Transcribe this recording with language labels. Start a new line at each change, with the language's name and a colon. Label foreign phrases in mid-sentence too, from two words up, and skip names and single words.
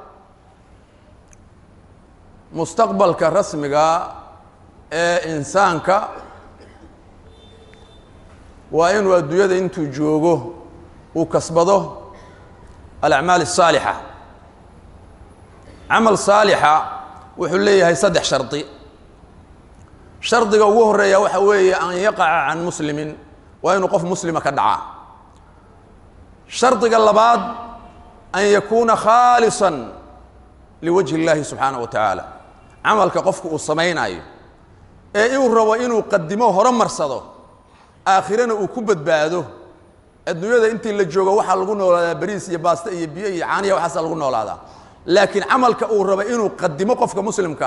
Somali: mustaqbalka rasmiga ee insaanka waa inuu adduunyada intuu joogo uu kasbado
Arabic: الأعمال الصالحة عمل صالحة
Somali: wuxuu leeyahay saddex sharti shardiga ugu horeeya waxa weeye
Arabic: أن يقع أن مسلم
Somali: waa inuu qof muslima ka dhaca shardiga labaad
Arabic: أن يكون خالصا لوجه الله سبحانه وتعالى
Somali: amalka qofku uu sameeynayo ee uu rabo inuu qadimo horumarsado aakhirana uu ku badbaado adduunyada intii la joogo waxa lagu noolaadaa bariis iyo baasta iyo biyo iyo caaniya waxa lagu noolaadaa laakiin amalka uu rabo inuu qadimo qofka muslimka